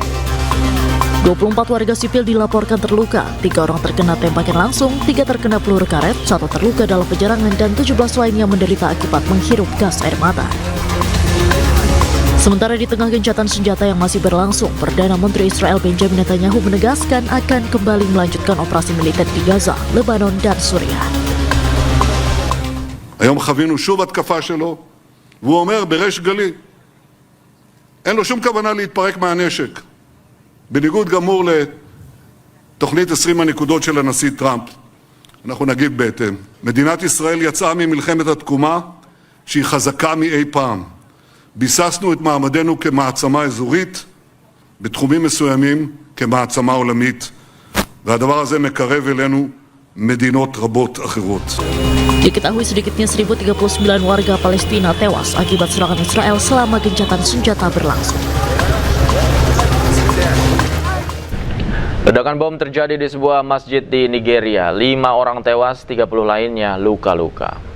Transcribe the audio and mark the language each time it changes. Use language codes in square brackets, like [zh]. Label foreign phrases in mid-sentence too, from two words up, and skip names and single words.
[id] 24 warga sipil dilaporkan terluka, 3 orang terkena tembakan langsung, 3 terkena peluru karet, 1 terluka dalam penyerangan, dan 17 lainnya menderita akibat menghirup gas air mata. Sementara di tengah gencatan senjata yang masih berlangsung, Perdana Menteri Israel Benjamin Netanyahu menegaskan akan kembali melanjutkan operasi militer di Gaza, Lebanon, dan Suriah. [he] היום חווינו שוב התקפה שלו, והוא אומר בריש גלי, אין לו שום כוונה להתפרק מהנשק. בניגוד גמור לתוכנית 20 הנקודות של הנשיא טראמפ. אנחנו נגיב בהתאם. מדינת ישראל יצאה ממלחמת התקומה שהיא חזקה מאי פעם. ביססנו את מעמדנו כמעצמה אזורית, בתחומים מסוימים כמעצמה עולמית. והדבר הזה מקרב אלינו מדינות רבות אחרות. [id] Diketahui sedikitnya 1.039 warga Palestina tewas akibat serangan Israel selama gencatan senjata berlangsung. Ledakan bom terjadi di sebuah masjid di Nigeria. 5 orang tewas, 30 lainnya luka-luka.